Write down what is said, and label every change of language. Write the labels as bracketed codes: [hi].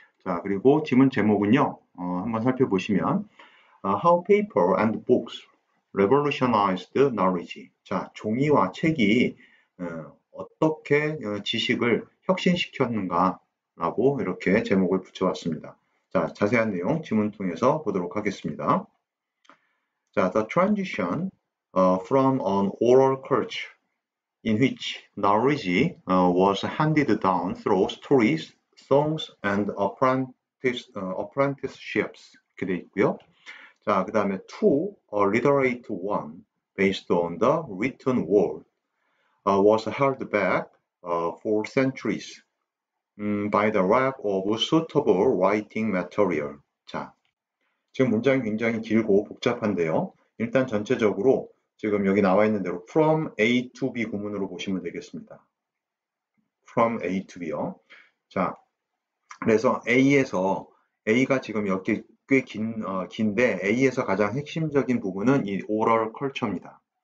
[ko] 자, 그리고 지문 제목은요, 한번 살펴보시면 [en] How paper and books revolutionized knowledge. [ko] 자, 종이와 책이 어떻게 지식을 혁신시켰는가라고 이렇게 제목을 붙여왔습니다. 자, 자세한 내용 지문 통해서 보도록 하겠습니다. [en] 자, the transition from an oral culture in which knowledge was handed down through stories, songs, and apprenticeships [ko] 이렇게 되어 있고요. 자, 그 다음에 [en] to a literate one based on the written word was held back for centuries by the lack of suitable writing material. [ko] 자, 지금 문장이 굉장히 길고 복잡한데요. 일단 전체적으로 지금 여기 나와 있는 대로 from A to B 구문으로 보시면 되겠습니다. from A to B요. 자, 그래서 A가 지금 이렇게 꽤 긴데 A에서 가장 핵심적인 부분은 이 oral culture입니다.